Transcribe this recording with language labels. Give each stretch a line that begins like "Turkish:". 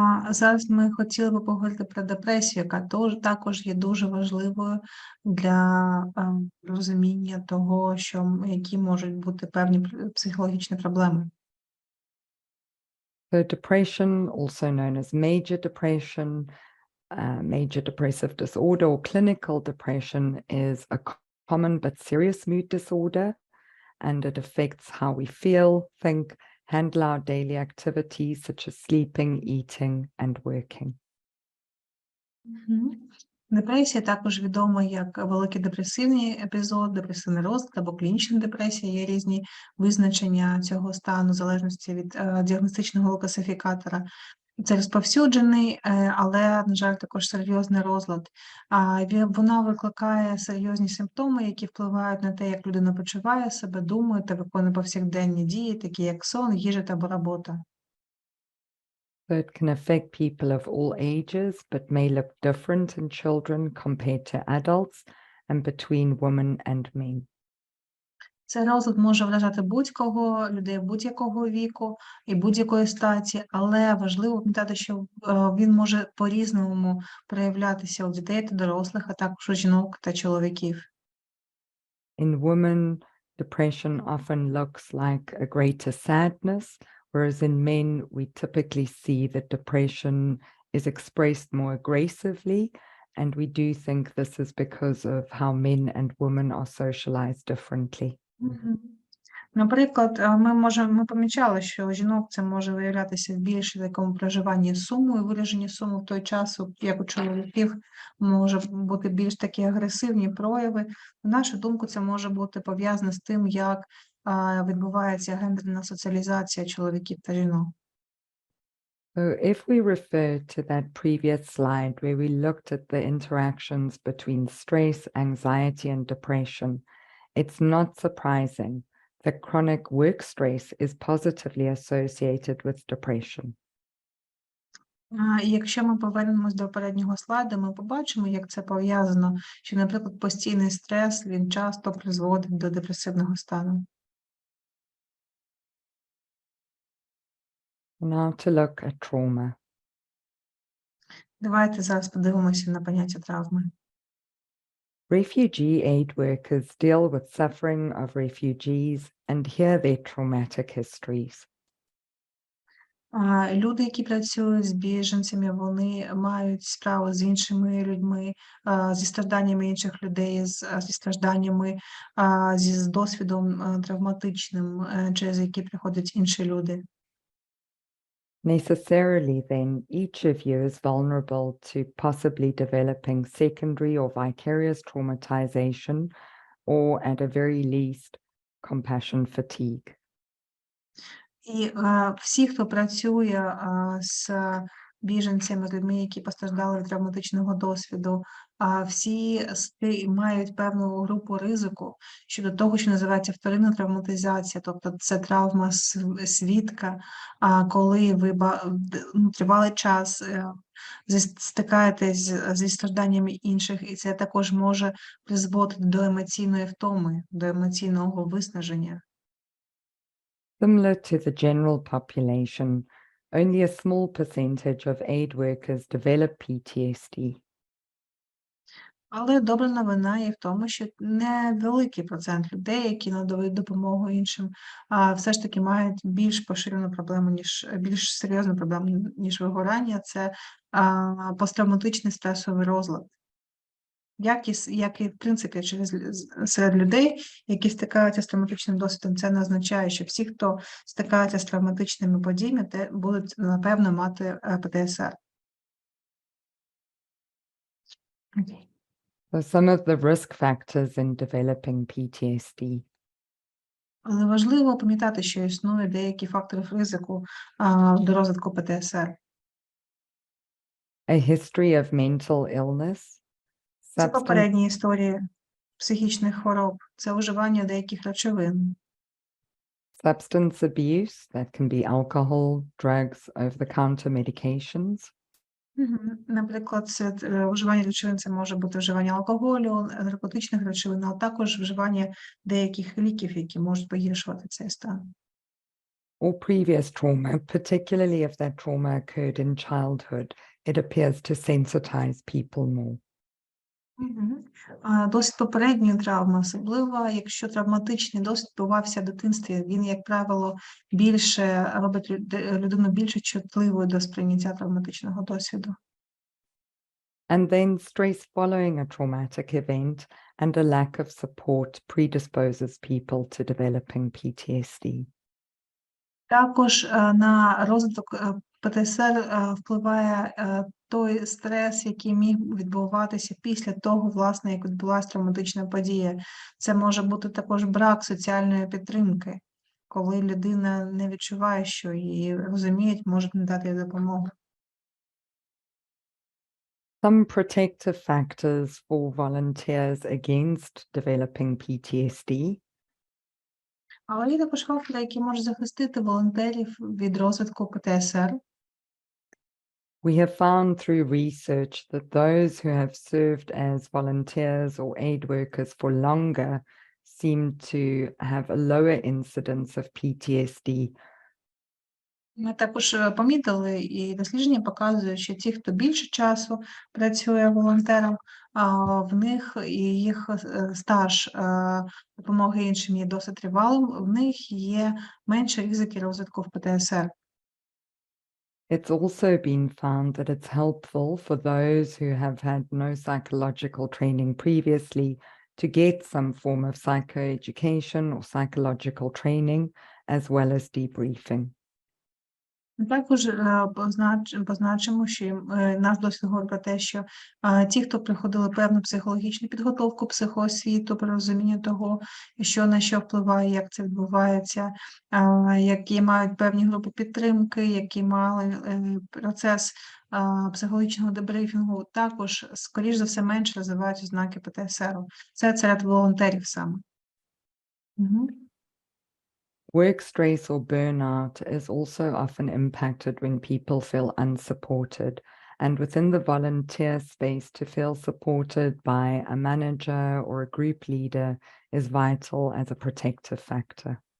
Ukrainian: Зараз ми хотіли би поговорити про депресію, яка також є дуже важливою для розуміння того, які можуть бути певні психологічні проблеми.
English: So depression, also known as major depression, major depressive disorder or clinical depression, is a common but serious mood disorder, and it affects how we feel, think, handle our daily activities such as sleeping, eating, and working.
Ukrainian: Депресія також відома як великий депресивний епізод, депресивний розлад або клінічна депресія. Є різні визначення цього стану в залежності від діагностичного класифікатора. Це розповсюджений, але, на жаль, також серйозний розлад. Вона викликає серйозні симптоми, які впливають на те, як людина почуває себе, думає та виконує повсякденні дії, такі як сон, їжа та робота.
English: So it can affect people of all ages, but may look different in children compared to adults and between women and men.
Ukrainian: Цей розлад може вражати будь-кого, людей будь-якого віку і будь-якої статі, але важливо пам'ятати, що він може по-різному проявлятися у дітей та дорослих, а також у жінок та чоловіків.
English: In women, depression often looks like a greater sadness, whereas in men, we typically see that depression is expressed more aggressively, and we do think this is because of how men and women are socialized differently.
Ukrainian: Наприклад, ми помічали, що у жінок це може виявлятися в більше такому проживанні суму і вираженні суму в той час, як у чоловіків може бути більш такі агресивні прояви. На нашу думку, це може бути пов'язане з тим, як відбувається гендерна соціалізація чоловіків та жінок.
English: So if we refer to that previous slide where we looked at the interactions between stress, anxiety, and depression, it's not surprising that chronic work stress is positively associated with depression.
Ukrainian: І якщо ми повернемось до попереднього слайду, ми побачимо, як це пов'язано, що, наприклад, постійний стрес, він часто призводить до депресивного стану.
English: Now to look at trauma.
Ukrainian: Давайте зараз подивимося на поняття травми.
English: Refugee aid workers deal with suffering of refugees and hear their traumatic histories.
Ukrainian: Люди, які працюють з біженцями, вони мають справу з іншими людьми, зі стражданнями інших людей, зі стражданнями, з досвідом травматичним, через які приходять інші люди.
English: Necessarily, then, each of you is vulnerable to possibly developing secondary or vicarious traumatization, or at a very least, compassion fatigue.
Ukrainian: І всі, хто працює з біженцями, людьми, які постраждали від травматичного досвіду, всі мають певну групу ризику щодо того, що називається вторинна травматизація, тобто це травма свідка, коли ви тривалий час стикаєтесь зі стражданнями інших, і це також може призводити до емоційної втоми, до емоційного виснаження.
English: Similar to the general population, only a small percentage of aid workers develop PTSD.
Ukrainian: Але добра новина є в тому, що невеликий процент людей, які надають допомогу іншим, все ж таки мають більш поширену проблему, більш серйозну проблему, ніж вигорання, це посттравматичний стресовий розлад. Як і в принципі серед людей, які стикаються з травматичним досвідом, це не означає, що всі, хто стикається з травматичними подіями, будуть, напевно, мати ПТСР.
English: Okay. So some of the risk factors in developing PTSD.
Ukrainian: Але важливо пам'ятати, що існує деякі фактори ризику до розвитку ПТСР.
English: A history of mental illness.
Ukrainian: Це попередні історії психічних хвороб, це вживання деяких речовин.
English: Substance abuse, that can be alcohol, drugs, over-the-counter medications.
Ukrainian: Наприклад, вживання речовин це може бути вживання алкоголю, наркотичних речовин, а також вживання деяких ліків, які можуть погіршувати цей стан.
English: or previous trauma, particularly if that trauma occurred in childhood, it appears to sensitize people more.
Ukrainian: Досвід попередньої травми, особливо якщо травматичний досвід відбувався в дитинстві, він, як правило, більше робить людину більш чутливою до сприйняття травматичного досвіду.
English: And then stress following a traumatic event and a lack of support predisposes people to developing PTSD.
Ukrainian: Також на розвиток ПТСР впливає той стрес, який міг відбуватися після того, власне, як відбулася травматична подія. Це може бути також брак соціальної підтримки, коли людина не відчуває, що її розуміють, можуть надати їй допомогу.
English: Some protective factors for volunteers against developing PTSD
Ukrainian: Але є також фактори, які можуть захистити волонтерів від розвитку ПТСР.
English: We have found through research that those who have served as volunteers or aid workers for longer seem to have a lower incidence of PTSD.
Ukrainian: Ми також помітили, і дослідження показують, що ті, хто більше часу працює волонтером, в них і їх стаж допомоги іншим є досить тривалим, в них є менше ризики розвитку в ПТСР.
English: It's also been found that it's helpful for those who have had no psychological training previously to get some form of psychoeducation or psychological training, as well as debriefing.
Ukrainian: Також позначимо, що наш досвід говорить про те, що ті, хто приходили певну психологічну підготовку, психоосвіту, при розумінні того, що на що впливає, як це відбувається, які мають певні групи підтримки, які мали процес психологічного дебрифінгу, також, скоріш за все, менше розвивають ознаки ПТСР. Це серед волонтерів саме.
English: Work stress or burnout is also often impacted when people feel unsupported, and within the volunteer space, to feel supported by a manager or a group leader is vital as a protective factor.